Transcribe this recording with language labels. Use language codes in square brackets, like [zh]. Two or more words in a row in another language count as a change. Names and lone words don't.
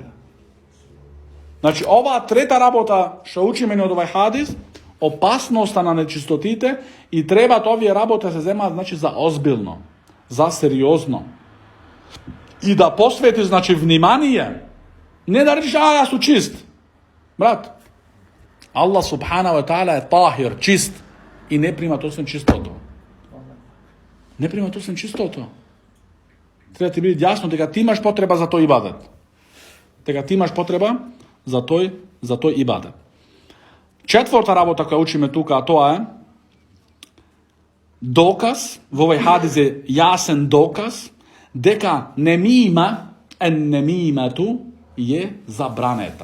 [mk] Значи, оваа трета работа што учиме од овај хадис, опасноста на нечистотите, и треба овие работи се земаат, значи, за озбилно, за сериозно. И да посвети, значи, внимание. Не да речеш, јас сум чист. Брат, [ar] الله سبحانه وتعالى [mk] е тахир, чист, и не прима освен чистото. Не прима освен чистото. Треба ти биде јасно дека ти имаш потреба за тој ибадет. Дека ти имаш потреба за тој ибадет. Четврта работа која учиме тука, а тоа е доказ, во овој хадис е јасен доказ дека немимату е забранета.